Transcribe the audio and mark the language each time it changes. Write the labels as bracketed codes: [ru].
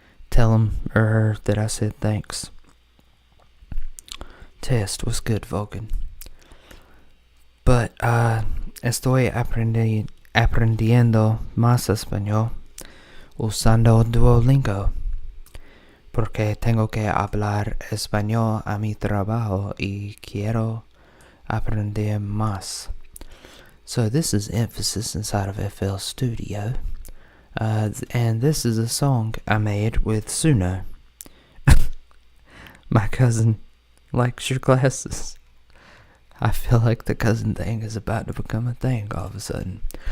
[en] Tell him or her that I said thanks. Test, what's good, Vulcan? [es] But estoy aprendiendo más español usando Duolingo porque tengo que hablar español a mi trabajo y quiero aprender más. [en] So this is emphasis inside of FL Studio, and this is a song I made with Suno. My cousin likes your glasses. I feel like the cousin thing is about to become a thing all of a sudden.